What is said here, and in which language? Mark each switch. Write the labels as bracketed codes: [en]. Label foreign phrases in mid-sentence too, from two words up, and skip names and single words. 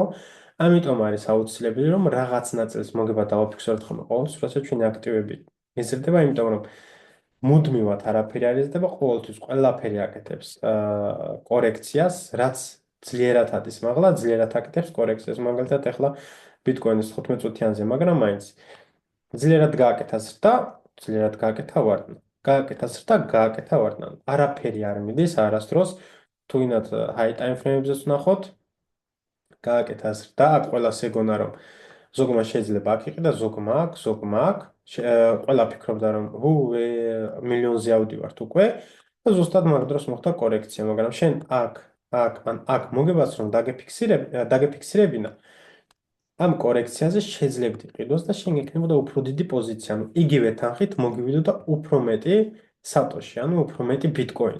[ka] ამიტომ არის აუცილებელი, რომ რაღაც ნაწილს მოგება დავაფიქსიროთ ხოლმე ყოველთვის, როცა ჩვენი აქტივები იზრდება, იმიტომ რომ მუდმივად არაფერი არ იზრდება, ყოველთვის ყველაფერი აკეთებს კორექციას, რაც ძლიერად არის მაღლა, ძლიერად აკეთებს კორექციას. მაგალითად, ახლა ბიტკოინის 15 წუთიანზე, მაგრამ მაინც ძლიერად გააკეთა ზრდა, ძლიერად გააკეთა ვარდნა. გააკეთა ზრდა, გააკეთა ვარდნა. არაფერი არ მიდის არასდროს, თუ ინად [en] high time frame- [ka] ებზეც ვნახოთ, გააკეთა ზრდა, აქ ყველას ეგონა რომ ზოგმა შეიძლება აქ იყიდა, ზოგმა აქ, ყველა ფიქრობდა რომ მილიონზე ავდივართ უკვე და ზუსტად მაგ დროს მოხდა კორექცია, მაგრამ შენ აქ მოგებას რომ დაგეფიქსირებინა, ამ კორექციაზე შეძლებდი ყიდვას და შენ გექნებოდა უფრო დიდი პოზიცია, ანუ იგივე თანხით მოგივიდოდა უფრო მეტი სატოში, ანუ უფრო მეტი ბიტკოინი.